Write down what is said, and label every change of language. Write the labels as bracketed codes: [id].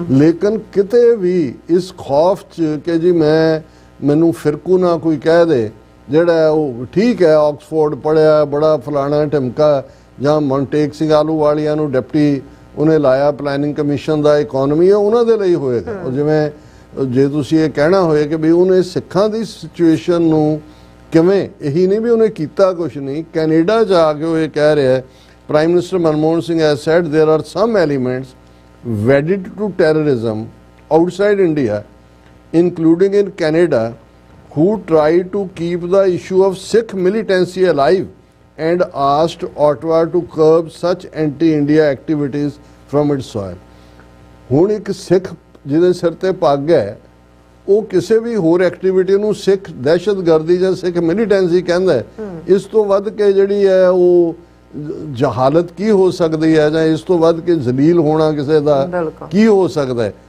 [pa] ਲੇਕਿਨ ਕਿਤੇ ਵੀ ਇਸ ਖੌਫ 'ਚ ਕਿ ਜੀ ਮੈਨੂੰ ਫਿਰਕੂ ਨਾ ਕੋਈ ਕਹਿ ਦੇ, ਜਿਹੜਾ ਉਹ ਠੀਕ ਹੈ ਆਕਸਫੋਰਡ ਪੜ੍ਹਿਆ, ਬੜਾ ਫਲਾਣਾ ਢਿਮਕਾ, ਜਾਂ ਮਨਟੇਕ ਸਿੰਘ ਆਲੂਵਾਲੀਆ ਨੂੰ ਡਿਪਟੀ ਉਹਨੇ ਲਾਇਆ ਪਲੈਨਿੰਗ ਕਮਿਸ਼ਨ ਦਾ, ਇਕਨੋਮੀ ਹੈ ਉਹਨਾਂ ਦੇ ਲਈ ਹੋਏਗਾ। ਔਰ ਜਿਵੇਂ ਜੇ ਤੁਸੀਂ ਇਹ ਕਹਿਣਾ ਹੋਏ ਕਿ ਵੀ ਉਹਨੇ ਸਿੱਖਾਂ ਦੀ ਸਿਚੁਏਸ਼ਨ ਨੂੰ ਕਿਵੇਂ, ਇਹੀ ਨਹੀਂ ਵੀ ਉਹਨੇ ਕੀਤਾ ਕੁਛ ਨਹੀਂ, ਕੈਨੇਡਾ ਜਾ ਕੇ ਉਹ ਇਹ ਕਹਿ ਰਿਹਾ prime minister Manmohan Singh [en] has said there are some elements wedded to terrorism outside India, including in Canada, who try to keep the issue of Sikh militancy alive and asked Ottawa to curb such anti-India activities from its soil. [pa] ਹੁਣ ਇੱਕ ਸਿੱਖ ਜਿਹਦੇ ਸਿਰ ਤੇ ਪੱਗ ਹੈ ਉਹ ਕਿਸੇ ਵੀ ਹੋਰ ਐਕਟੀਵਿਟੀ ਨੂੰ ਸਿੱਖ ਦਹਿਸ਼ਤਗਰਦੀ ਜਾਂ ਸਿੱਖ ਮਿਲੀਟੈਂਸੀ ਕਹਿੰਦਾ ਹੈ। ਇਸ ਤੋਂ ਵੱਧ ਕੇ ਜਿਹੜੀ ਹੈ ਉਹ ਜਹਾਲਤ ਕੀ ਹੋ ਸਕਦੀ ਹੈ, ਜਾਂ ਇਸ ਤੋਂ ਵੱਧ ਕੇ ਜ਼ਲੀਲ ਹੋਣਾ ਕਿਸੇ ਦਾ ਕੀ ਹੋ ਸਕਦਾ ਹੈ।